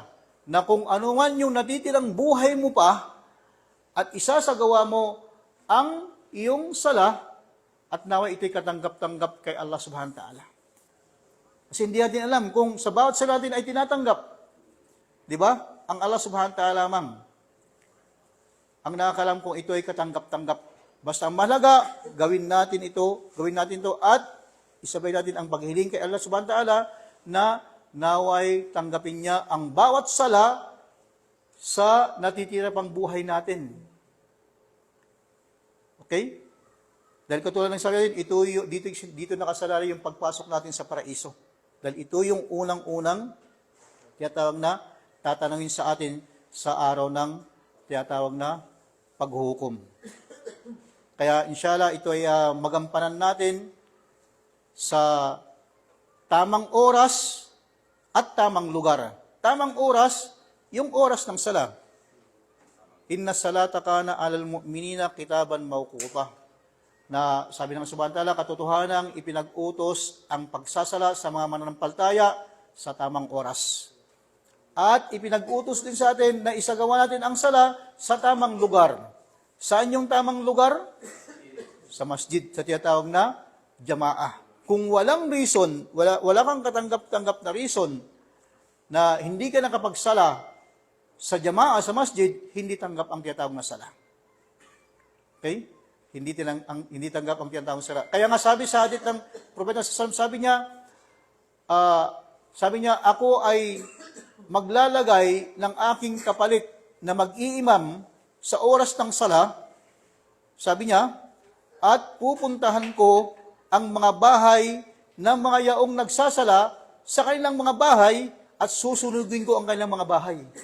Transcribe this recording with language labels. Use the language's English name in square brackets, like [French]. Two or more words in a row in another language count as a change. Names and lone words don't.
[Filipino] Na kung ano man yung natitirang buhay mo pa, at isasagawa mo ang iyong sala, at nawa ito'y katanggap-tanggap kay [Arabic] الله سبحانه وتعالى. [Filipino] Kasi hindi natin alam kung sa bawat sala natin ay tinatanggap. Di ba? Ang [Arabic] الله سبحانه وتعالى [Filipino] mang ang nakakalam kung ito ay katanggap-tanggap. Basta mahalaga, gawin natin ito, at isabay natin ang paghiling kay [Arabic] الله سبحانه وتعالى [Filipino] na naway tanggapin niya ang bawat sala sa natitira pang buhay natin. Okay? Dahil katulad ng sabi natin, dito nakasalari yung pagpasok natin sa paraiso. Dahil ito yung unang-unang tiyatawag na tatanungin sa atin sa araw ng tiyatawag na paghuhukom. Kaya inshallah ito ay magampanan natin sa tamang oras at tamang lugar. Tamang oras, yung oras ng sala. [Arabic] إن الصلاة كانت على المؤمنين كتابا موقوتا. [Filipino] Na sabi ng [Arabic] سبحانه وتعالى, [Filipino] katotohanang ipinag-utos ang pagsasala sa mga mananampalataya sa tamang oras. At ipinag-utos din sa atin na isagawa natin ang sala sa tamang lugar. Saan yung tamang lugar? Sa masjid, sa tinatawag na jamaah. Kung walang reason, wala kang katanggap-tanggap na reason na hindi ka nakapagsala sa jamaah, sa masjid, hindi tanggap ang tinatawag na sala. Okay? Hindi tanggap ang tinatawag na sala. Kaya nga sabi sa hadith ng Propeta [Arabic] صلى الله عليه وسلم, [Filipino] sabi niya, ako ay maglalagay ng aking kapalit na mag-iimam sa oras ng sala, sabi niya, at pupuntahan ko ang mga bahay ng mga yaong nagsasala sa kanilang mga bahay at susunugin ko ang kanilang mga bahay.